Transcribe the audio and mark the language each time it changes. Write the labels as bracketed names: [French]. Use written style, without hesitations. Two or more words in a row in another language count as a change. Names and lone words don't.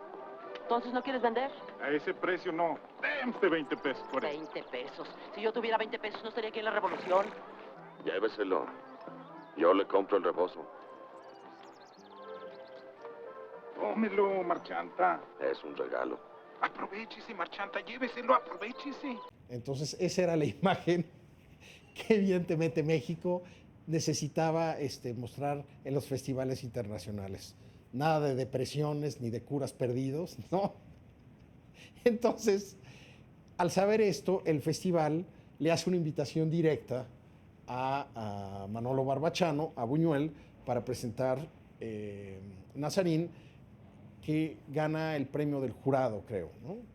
[Spanish] ¿Entonces no quieres vender? A ese precio no. Démste 20 pesos por eso. 20 pesos. Si yo tuviera 20 pesos no estaría aquí en la revolución. Lléveselo. Yo le compro el rebozo. Tómelo, marchanta. Es un regalo. Aprovechese, marchanta, lléveselo, aprovechese. Entonces esa era la imagen que evidentemente México necesitaba mostrar en los festivales internacionales. Nada de depresiones ni de curas perdidos, ¿no? Entonces, al saber esto, el festival le hace una invitación directa a Manolo Barbachano, a Buñuel, para presentar Nazarín, que gana el premio del jurado, creo, ¿no?